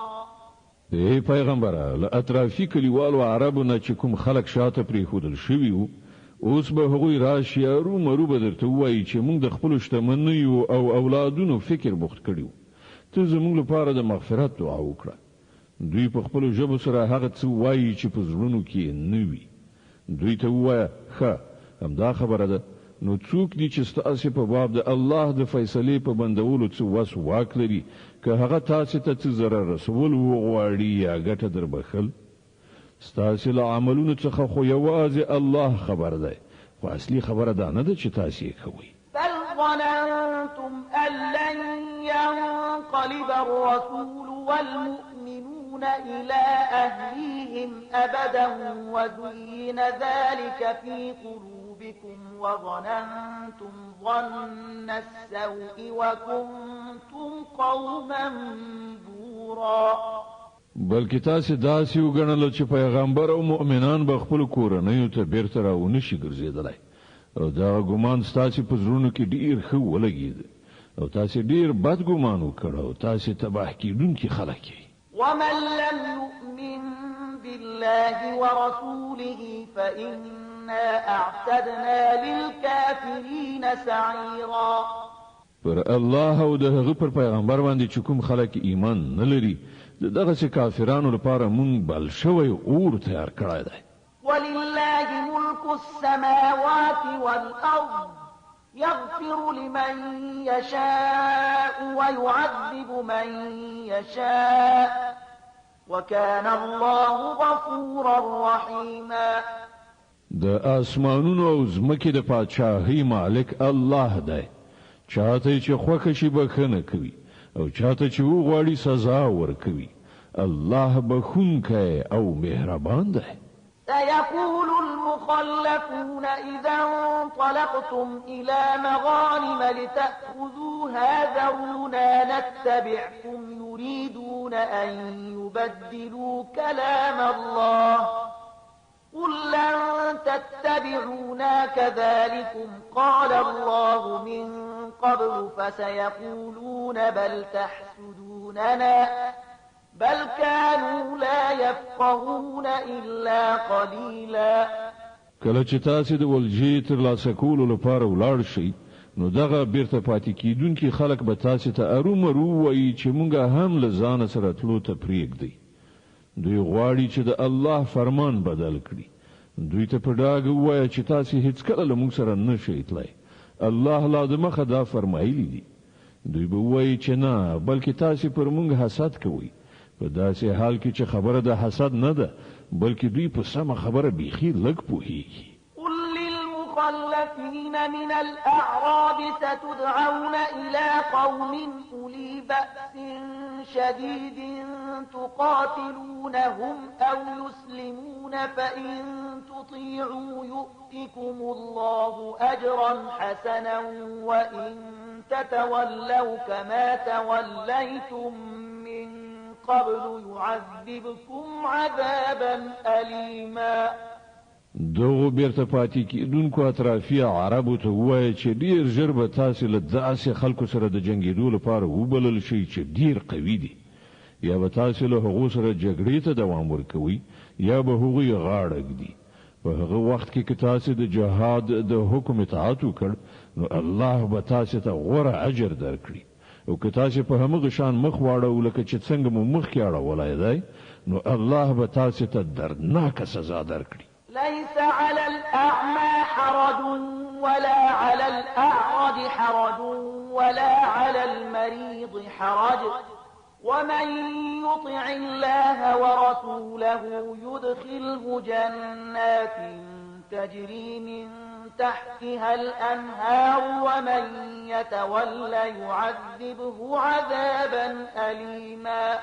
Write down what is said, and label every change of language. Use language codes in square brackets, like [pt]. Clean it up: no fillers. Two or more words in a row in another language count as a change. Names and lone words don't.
[ps] ای پیغمبره له اطرافي کلیوالو عربو نه چې کوم خلک شاته پریښودل شوي وو اوس به هغوی راشي ارومرو به درته ووایي چې موږ د خپلو شتمنیو او اولادونو فکر بوخت کړي وو ته زموږ لپاره د مغفرت دعا وکړه. دوی په خپلو ژبو سره هغه څه وایي چې په زړونو کې نه وي. دوی ته ووایه ښه همدا خبره ده نو څوک دي چې ستاسې په باب د الله د فیصلې په بندولو څه وس واک لري که هغه تاسې ته څه ضرر رسول وغواړي یا ګټه در بخل ستاسې له عملونو څخه خو یوازې الله خبر دی خو اصلي خبره دا نه ده چې تاسې یې کوئ. [ar] بل ظننتم أن لن ينقلب الرسول والمؤمنون إلى أهليهم أبدا وزين ذلك في قلوبكم وظننتم ظن السوء وكنتم قوما بورا. [ps] بلکې تاسې داسې وګڼل چې پیغمبر او مؤمنان به خپل کورنیو ته بیرته راونه شي ګرځېدلی او دا ګمان ستاسې په زړونو کې ډیر ښه ولګېد او تاسې ډیر بد ګمان وکړ او تاسې تباه کېدونکي خلک یې. [ar] ومن لم يؤمن بالله ورسوله فإنا أعتدنا للكافرين سعيرا. [ps] پر الله او د هغه پر پیغمبر باندې چې کوم خلک ایمان نه لري دغه چې کافرانو لپاره مونږ بل شوی اور تیار کړی دی. [ar] ولله ملك السماوات والأرض يغفر لمن يشاء ويعذب من يشاء وكان الله غفورا رحيما. [ps] د اسمانونو او زمکې د پادشاهۍ مالک الله دی چاته چې خوښه شي بخښنه کوي او چاته چې وغواړي سزا ورکوي. الله بخښونکی او مهربان دی. [ar] سيقول المخلفون إذا انطلقتم إلى مغانم لتأخذوها ذرونا نتبعكم يريدون أن يبدلوا كلام الله قل لن تتبعونا كذلكم قال الله من قبل فسيقولون بل تحسدوننا بل كانوا لا يفقهون إلا قليلا. [ps] کله چې تاسو د ولجې تر لاسه کولو لپاره ولاړ شئ نو دغه بیرته پاتې کیدونکي خلک به تاسو ته ارومرو وایي چې مونږ هم له ځان سره تلو ته پریږدئ. دوی غواړي چې د الله فرمان بدل کړي. دوی ته په ډاګه ووایه چې تاسو هیڅ کله له مونږ سره نه شئ تللی. الله لا د مخه دا فرمایلی دي. دوی به وایي چې نه بلکې تاسو پر مونږ حسد کوئ. په داسې حال کې چې خبره د حسد نه ده بلکې دوی په سمه خبره بیخي لږ پوهیږي. [ar] قل للمخلفين من الأعراب ستدعون إلى قوم أولي بأس شديد تقاتلونهم أو يسلمون فإن تطيعوا يؤتكم الله أجرا حسنا وإن تتولوا كما توليتم من قبل يعذبكم عذابا أليما. [ps] دغه بیرته پاتې کیدونکو اطرافي عربو ته وایي چې ډیر ژر به تاسو له داسې خلکو سره د جنگیدو لپاره وبلل شي چې ډیر قوي دي یا به تاسو له هغو سره جګړې ته دوام ورکوي یا به هغوی غاړه ږدي. په هغه وخت کې که تاسو د جهاد د حکم اطاعت وکړ نو الله به تاسو ته غوره اجر درکړي او که تاسو په همغه شان مخ واړو لکه چې څنګه مو مخ کې اړولای دی نو الله به تاسو ته دردناکه سزا درکړي. [ar] ليس على الأعمى حرج ولا على الأعرج حرج ولا على المريض حرج ومن يطع الله ورسوله يدخله جنات تجري من تحتها الأنهار ومن يتولى يعذبه عذابا أليما.